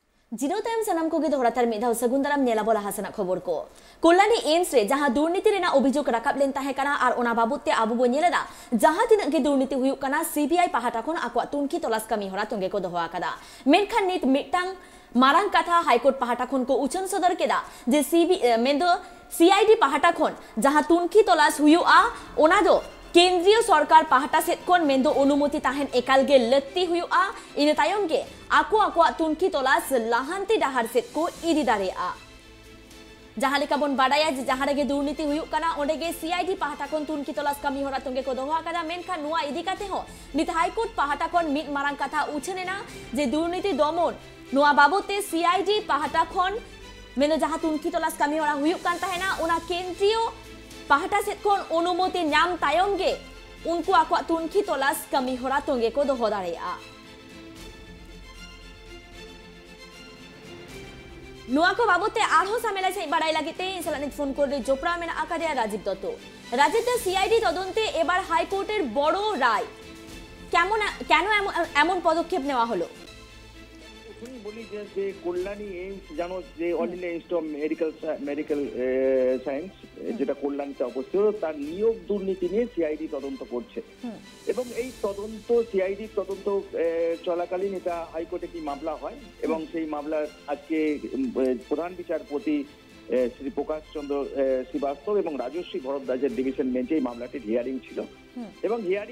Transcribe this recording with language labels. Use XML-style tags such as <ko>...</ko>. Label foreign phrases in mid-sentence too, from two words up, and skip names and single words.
<sat>जिनो तायम सनम को दोहरातार मिधाव सगुंदाराम नेलाबोला हासना खबर को कल्याणी एम्स रे जहां दुर्नीति रेना अभियोग राकाब लेन ताहे काना आर ओना बाबुते आबु बो नेलेदा जहां तिना गे दुर्नीति हुयुक काना सीबीआई पाहाटा खन आकवा तुनखी तलास कामी हरा तंगे को दोहो आकादा मेनखान नित मिटांग मारांग कथा हाईकोर्ट पाहाटा खन को उचन सदर केदा जे मेंदो सीआईडी पाहाटा खन जहां तुनखी तलास हुयुआ ओना दो केंद्रीय सरकार पाहाटा सेट खन मेंदो अनुमति ताहेन एकाल गे लत्ती हुयुआ इन तायम गे आको तुनखी तलास लाहांती डाहार सेट को इदी दारेआ जहां लेका बन बाडाया जहां रेगे दुर्नीति हुयुक काना ओंडे गे सीआईडी पाहाटा खन तुनखी तलास कामी हरा तंगे को दोहा कादा मेनखान नुआ इदी काते हो नित हाईकोर्ट पाहाटा खन मिट मारांग कथा उछनेना जे दुर्नीति दमन नुआ बाबते सीआईडी पाहाटा खन मेनो जहां तुनखी तलास कामी हरा हुयुक कान ताहेना ओना केंद्रीय पाहाटा सेट खन अनुमति नाम तायम गे उनको आको तुनखी तलास कामी हरा तंगे को दोहो दारेआ नुआ को बाबते आरहो सामेला से बाड़ाई लागिते इनसालानि फोन करे जोपड़ा मेना आकादिया राजीव दत्त</sat> <bn>সিআইডি তদন্তে এবার হাইকোর্টের বড় রায় কেন এমন পদক্ষেপ নেওয়া হলো বলি যে কল্যাণী এইমস জানো যে অল ইন্ডিয়া ইনস্টিটিউট অফ মেডিকেল সায়েন্স যেটা কল্যাণীতে অবস্থিত তার নিয়োগ দুর্নীতি নিয়ে সিআইডি তদন্ত করছে এবং এই তদন্ত সিআইডি তদন্ত চলাকালীন এটা হাইকোর্টে কি মামলা হয় এবং সেই মামলার আজকে প্রধান বিচারপতি শ্রী প্রকাশ চন্দ্র শ্রীবাস্তব এবং রাজশ্রী ভরদ্বাজের</bn> <en>division bench</en> <bn>এই মামলাটির হিয়ারিং ছিল এবং হিয়ারিং</bn>